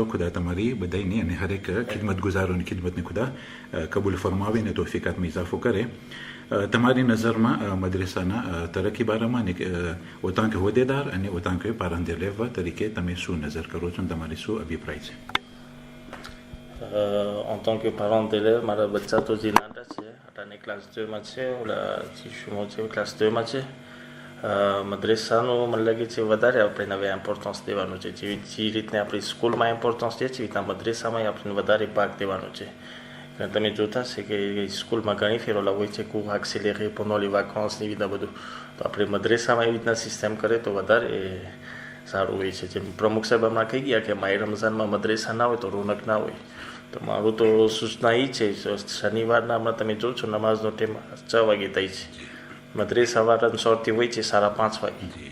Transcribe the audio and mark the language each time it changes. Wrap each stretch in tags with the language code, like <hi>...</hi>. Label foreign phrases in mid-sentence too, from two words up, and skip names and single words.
<gu>ખુદા તમારી બધાની અને હરેક ખિદમત ગુજારોની ખિદમતને ખુદા કબૂલ ફરમાવીને તોફીકાતમાં ઇજાફો કરે. તમારી નજરમાં મદ્રેસાના તરક્કી બારામાં અને ઓતાંક હોદ્દેદાર અને</gu> <fr>autant que parent d'élève</fr> <gu>તરીકે તમે શું નજર કરો છો અને તમારી શું અભિપ્રાય છે?</gu> <fr>En tant que parent d'élève,</fr> <gu>મારા બચ્ચા તો જે નાના છે અટાને ક્લાસ 2માં છે, ઓલા શિશુમાં છે ક્લાસ 2માં છે. મદ્રેસાનું મને લાગે છે વધારે આપણે હવે ઇમ્પોર્ટન્સ દેવાનું છે. જે રીતને આપણી સ્કૂલમાં ઇમ્પોર્ટન્સ દે છે એ રીતના મદ્રેસામાં આપણે વધારે ભાગ દેવાનો છે. તમે જોતા છે કે સ્કૂલમાં ઘણી ફેર ઓલા હોય છે</gu> <fr>cours accéléré pendant les vacances</fr> <gu>એવી રીતના બધું. તો આપણે મદ્રેસામાં એવી રીતના સિસ્ટમ કરે તો વધારે સારું હોય છે. જેમ પ્રમુખ સાહેબ હમણાં કહી ગયા કે માય રમઝાનમાં મદ્રેસા ના હોય તો રોનક ના હોય. તો મારું તો સૂચના એ છે શનિવારના હમણાં તમે જો છો નમાઝનો ટાઈમ 6 વાગે થાય છે. મદ્રેસા વાળાની શોર્ટથી હોય છે 5:30 વાગે.</gu>